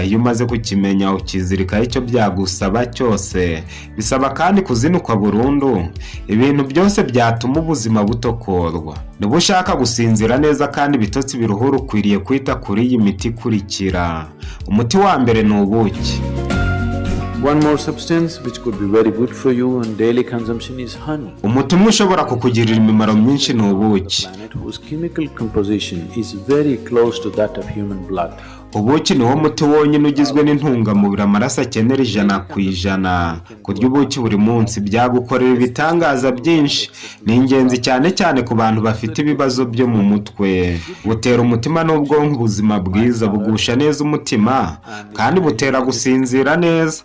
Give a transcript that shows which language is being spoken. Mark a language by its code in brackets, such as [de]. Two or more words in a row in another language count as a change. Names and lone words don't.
[rw] Iyo umaze kukimenya ukizirika icyo byagusaba cyose, bisaba kandi kuzinukwa burundu ibintu byose byatuma ubuzima butokorwa. Niba ushaka gusinzira neza kandi ibitotsi biruhura, ukwiriye kwita kuri iyi miti ikurikira. Umuti wa mbere ni ubuki. [en] One more substance which could be very good for you and daily consumption is honey. [rw] Umuti umwe ushobora kukugirira imimaro myinshi ni ubuki. [en] Whose chemical composition is very close to that of human blood. [rw] Ubuki niwo muti wonyine ugizwe n'intungamubiri amaraso akenera 100%. Kurya ubuki buri munsi byagukorera ibitangaza byinshi. Ni ingenzi cyane ku bantu bafite ibibazo byo mu mutwe. Butera umutima n'ubwonko ubuzima bwiza, bugusha neza umutima kandi butera gusinzira neza.